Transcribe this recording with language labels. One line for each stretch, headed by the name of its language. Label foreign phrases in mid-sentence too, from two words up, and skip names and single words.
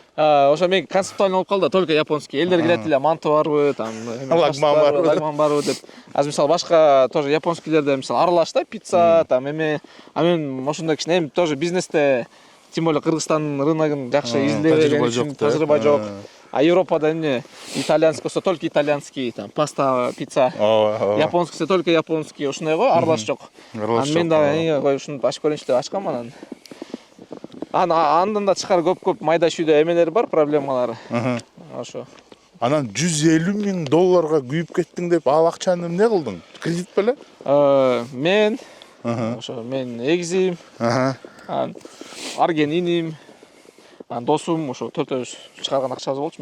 Kyrgyz: Ошо мен концептуальный болуп калды,
Russian: только японский.
Kyrgyz: Элдер келет эле, манты барбы, там, лагман барбы деп. Аз мисалы башка
Russian: тоже японскийлерде
Kyrgyz: мисалы аралаш да, пицца, там эме. А мен ошондой кичине эми тоже бизнесте,
Russian: тем более
Kyrgyz: Кыргызстан рыногун жакшы изилдеген үчүн тажрыйба жок. А Европада эмне итальянский болсо
Russian: только итальянский,
Kyrgyz: там паста, пицца. Японскийсе
Russian: только японский,
Kyrgyz: ошондой го, аралаш жок. Анан мен дагы кой ушуну ачып көрөйүнчү деп ачкам, анан. Андан да тышкары көп майда шүйдө эмелер бар, проблемалары. Ошо. Анан $150,000 күйүп кеттиң деп, ал акчаны эмне кылдың? кредит беле? Мен ошо мен эгизим, Арген иним, досум ошо төртөөбүз чыгарган акчабыз болчу.